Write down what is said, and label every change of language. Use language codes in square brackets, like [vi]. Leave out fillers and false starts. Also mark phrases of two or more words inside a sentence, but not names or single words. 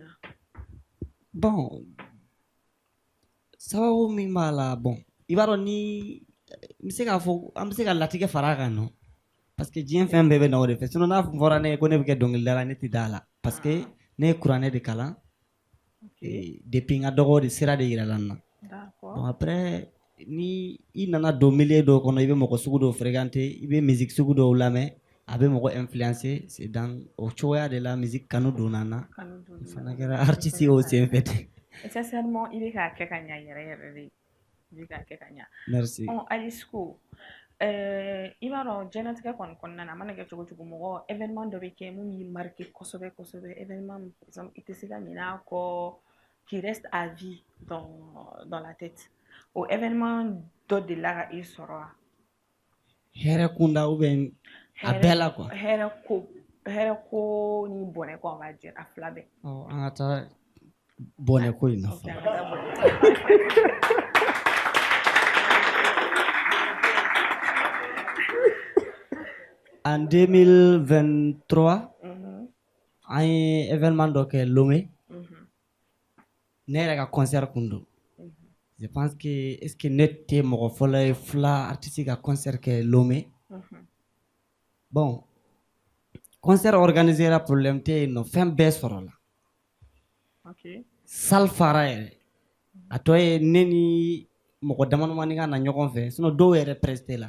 [bm] Bon sababu min b'a la bon i b'a dɔn ni n bɛ se k'a fɔ an bɛ se ka latigɛ fara a kan [fr] non parce que [bm] diɲɛ fɛn bɛɛ bɛ na o de fɛ sinon n'a fɔra ne ye ko ne bɛ kɛ dɔnkilidala ne tɛ d'a la [fr] parce que [bm] ne ye kuranɛ de kalan depuis n ka dɔgɔ de sira de yirala n na. [fr] Bon après [bm] ni i nana don milieu dɔw kɔnɔ i bɛ mɔgɔ sugu dɔw fréquenter i bɛ musique sugu dɔw lamɛn a bɛ mɔgɔ [fr] influencer c'est dans [bm] o cogoya de la musique kanu donna n na n fana kɛra artiste ye o senfɛ ten. Sincèrement i bɛ k'a kɛ ka ɲɛ yɛrɛ de i bɛ k'a kɛ ka ɲɛ. Merci. Alice ko i b'a dɔn diɲɛlatigɛ kɔni kɔnɔna na a mana kɛ cogo cogo mɔgɔ événement dɔ bɛ kɛ mun b'i marqué kosɛbɛ [fr] événement par exemple [bm] i tɛ se ka ɲinɛ a kɔ [fr] qui reste à vie dans la tête. [bm] O événement dɔ delila ka i sɔrɔ wa? Hɛrɛ kunda ou bien a bɛɛ la quoi. Hɛrɛ ko ni bɔnɛ ko [fr] on va dire [bm] a fila bɛɛ. An ka taa bɔnɛ ko in na fɔlɔ. En 2023 an ye événement dɔ kɛ Lomé ne yɛrɛ ka concert kun don. [fr] Je pense que est-ce que [bm] ne tɛ mɔgɔ fɔlɔ ye fila artiste ka concert kɛ Lomé. [fr] Bon concert organisé [bm] la problème tɛ yen nɔ fɛn bɛɛ sɔrɔ la. Salle fara yɛrɛ a tɔ ye ne ni mɔgɔ damadamani ka na ɲɔgɔn fɛ sinon dɔw yɛrɛ presté la.